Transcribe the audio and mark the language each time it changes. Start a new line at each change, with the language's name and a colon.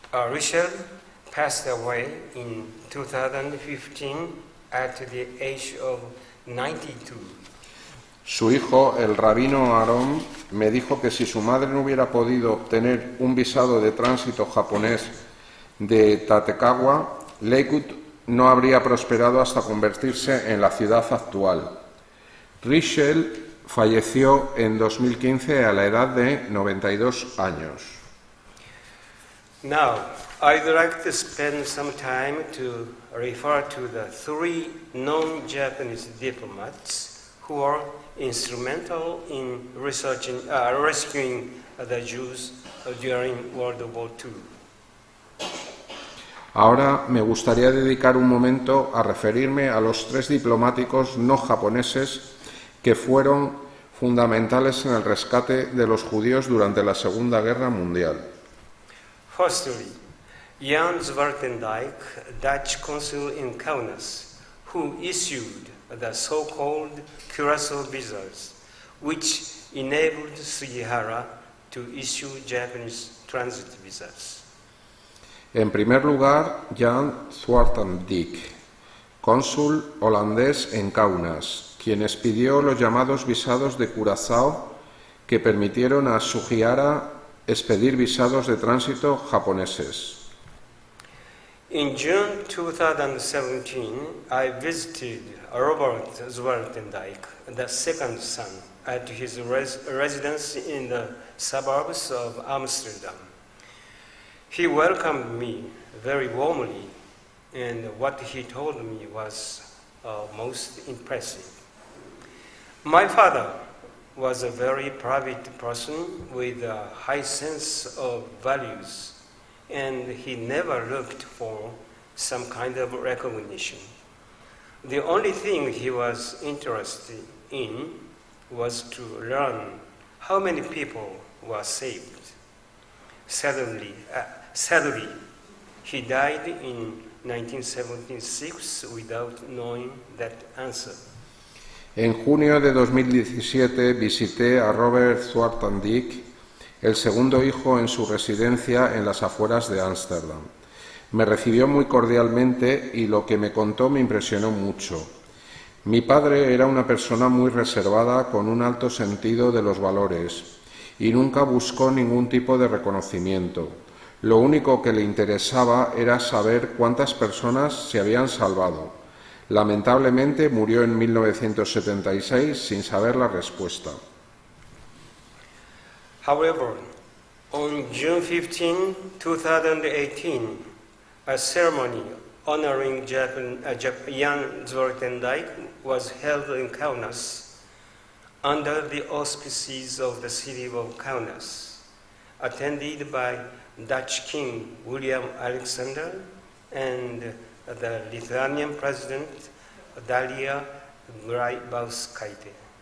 English: Richel passed away in 2015 at the age of 92.
Spanish: Su hijo, el rabino Aarón, me dijo que si su madre no hubiera podido obtener un visado de tránsito japonés de Tatekawa, Lakewood no habría prosperado hasta convertirse en la ciudad actual. Richel falleció en 2015 a la edad de 92 años.
English: Now, I'd like to spend some time to refer to the 3 non-Japanese diplomats who are instrumental in rescuing the Jews during World War II.
Spanish: Ahora me gustaría dedicar un momento a referirme a los 3 diplomáticos no japoneses que fueron fundamentales en el rescate de los judíos durante la Segunda Guerra Mundial.
English: Firstly, Jan Zwartendijk, Dutch consul in Kaunas, who issued the so-called Curaçao visas, which enabled Sugihara to issue Japanese transit visas.
Spanish: En primer lugar, Jan Zwartendijk, cónsul holandés en Kaunas, quien expidió los llamados visados de Curazao que permitieron a Sugihara expedir visados de tránsito japoneses.
English: In June 2017, I visited Robert Zwartendijk, the second son, at his residence in the suburbs of Amsterdam. He welcomed me very warmly, and what he told me was most impressive. My father was a very private person with a high sense of values, and he never looked for some kind of recognition. The only thing he was interested in was to learn how many people were saved. Sadly, he died in 1976 without knowing that answer.
Spanish: En junio de 2017 visité a Robert Zwartendijk, el segundo hijo, en su residencia en las afueras de Ámsterdam. Me recibió muy cordialmente y lo que me contó me impresionó mucho. Mi padre era una persona muy reservada con un alto sentido de los valores y nunca buscó ningún tipo de reconocimiento. Lo único que le interesaba era saber cuántas personas se habían salvado. Lamentablemente murió en 1976 sin saber la respuesta.
English: However, on June 15, 2018, a ceremony honoring Jan Zwartendijk was held in Kaunas under the auspices of the city of Kaunas, attended by Dutch King William Alexander and the Lithuanian President Dalia Grybauskaitė.